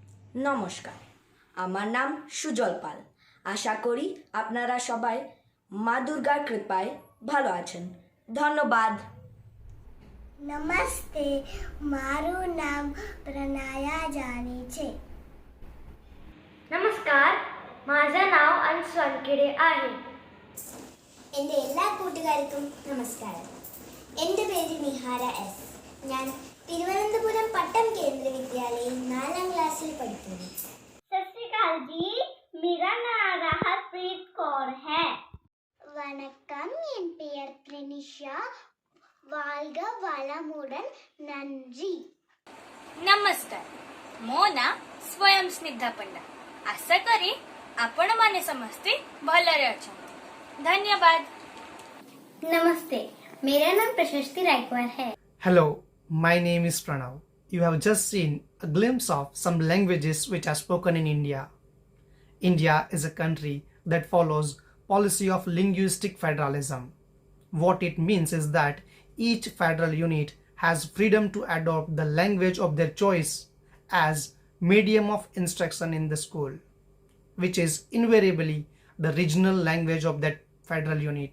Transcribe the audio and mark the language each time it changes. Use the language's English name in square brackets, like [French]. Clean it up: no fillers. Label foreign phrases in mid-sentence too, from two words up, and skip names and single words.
[Bangla] নমস্কার, আমার নাম সুজল পাল। আশা করি আপনারা সবাই মা দুর্গার কৃপায় ভালো আছেন। ধন্যবাদ। [Gujarati] નમસ્તે, મારું નામ પ્રનાયા જાની છે. [Marathi] നമസ്കാർ, माझं नाव अंश वानखेडे आहे. [Malayalam] എൻ്റെ എല്ലാ കൂട്ടുകാർക്കും നമസ്കാരം. എൻ്റെ പേര് നിഹാര എസ്. ഞാൻ തിരുവനന്തപുരം പട്ടം കേന്ദ്ര വിദ്യാലയം 4ാം ക്ലാസ്സിൽ പഠിക്കുന്നു. [Punjabi] ਸਤ ਸ੍ਰੀ ਅਕਾਲ ਜੀ, [Hindi] मेरा नाम राहत प्रीत कौर है. [Tamil] வணக்கம், என் பெயர் பிரனிஷா. வாழ்க வளமுடன். நன்றி. [Odia] ନମସ୍କାର, ମୋ ନାଁ ସ୍ୱୟଂ ସ୍ନିଗ୍ଧା ପଣ୍ଡା. ଆଶା କରି ଆପଣ ମାନେ ସମସ୍ତେ ଭଲରେ ଅଛନ୍ତି. धन्यवाद. [Hindi] नमस्ते, मेरा नाम प्रशस्ति रायकवार है. [English] Hello, my name is Pranav. You have just seen a glimpse of some languages which are spoken in India. India is a country that follows policy of linguistic federalism. What it means is that each federal unit has freedom to adopt the language of their choice as medium of instruction in the school, which is invariably the regional language of that federal unit.